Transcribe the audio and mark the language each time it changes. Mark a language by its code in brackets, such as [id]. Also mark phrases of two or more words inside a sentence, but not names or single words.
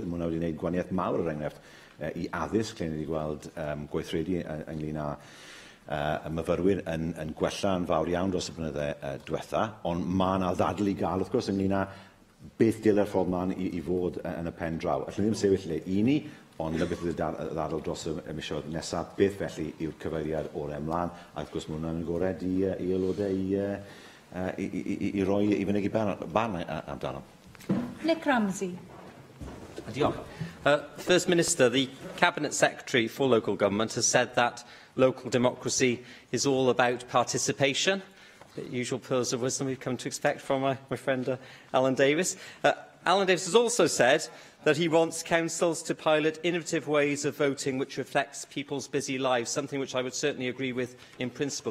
[cy] Mae hwnna wedi gwneud gwaniaeth mawr yr enghraifft i addysg, lle ni wedi gweld gweithredu ynglyn â y myfyrwyr yn gwella yn fawr iawn dros y blynyddoedd diwetha, ond mae yna ddadl i gael, wrth gwrs, ynglyn â beth dylai'r ffordd mlaen i fod yn y pen draw. Allwn ni ddim sefyll lle i ni, ond na beth ydy'r ddadl dros y misoedd nesaf, beth felly yw'r cyfeiriad o'r ymlaen, a wrth gwrs mae hwnna'n agored i aelodau i roi i fynegu ban amdano. Nick Ramsey. [en] First Minister, the Cabinet Secretary for Local Government has said that local democracy is all about participation. The usual pearls of wisdom we've come to expect from my friend Alan Davies. Alan Davies has also said that he wants councils to pilot innovative ways of voting which reflects people's busy lives, something which I would certainly agree with in principle.